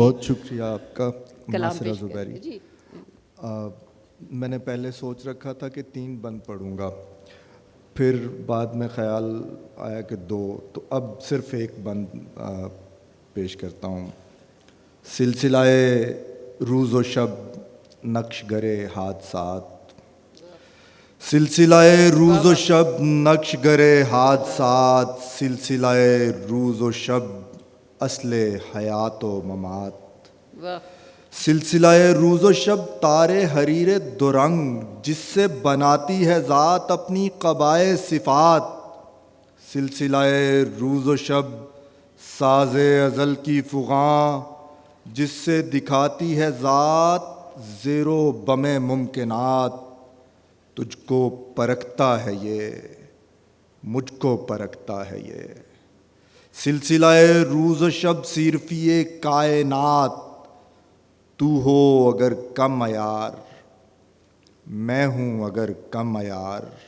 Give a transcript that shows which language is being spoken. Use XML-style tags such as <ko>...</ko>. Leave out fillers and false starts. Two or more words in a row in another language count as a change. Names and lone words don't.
<ur>بہت شکریہ آپ کا کلام ناصرہ پیش زبیری. کریں. جی میں نے پہلے سوچ رکھا تھا کہ 3 بند پڑھوں گا پھر بعد میں خیال آیا کہ 2 تو اب صرف 1 بند پیش کرتا ہوں. سلسلہ روز و شب نقش گرے حادثات سلسلہ روز و شب نقش گرے حادثات سلسلہ روز و شب اصل حیات و ممات سلسلہ روز و شب تارے حریر درنگ جس سے بناتی ہے ذات اپنی قبائے صفات سلسلہ روز و شب ساز ازل کی فغاں جس سے دکھاتی ہے ذات زیر و بم ممکنات تجھ کو پرکھتا ہے یہ مجھ کو پرکھتا ہے یہ سلسلہ روز و شب صرفی کائنات تو ہو اگر کم عیار میں ہوں اگر کم عیار</ur>